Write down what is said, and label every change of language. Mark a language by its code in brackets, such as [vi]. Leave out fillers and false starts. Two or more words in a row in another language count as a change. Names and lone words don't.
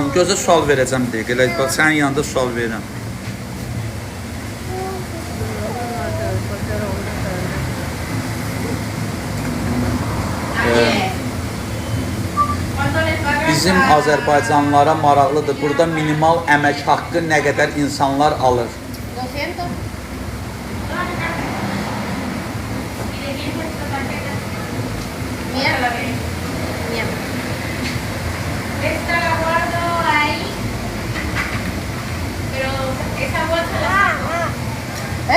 [az] Gözə sual verəcəm deyək. Elə bax, sənin yanında sual verirəm. Bizim Azərbaycanlılara maraqlıdır. Burada minimal əmək haqqı nə qədər insanlar alır? 200. [es] Esta la guardo ahí, pero esa bolsa la saco. ¿Eh?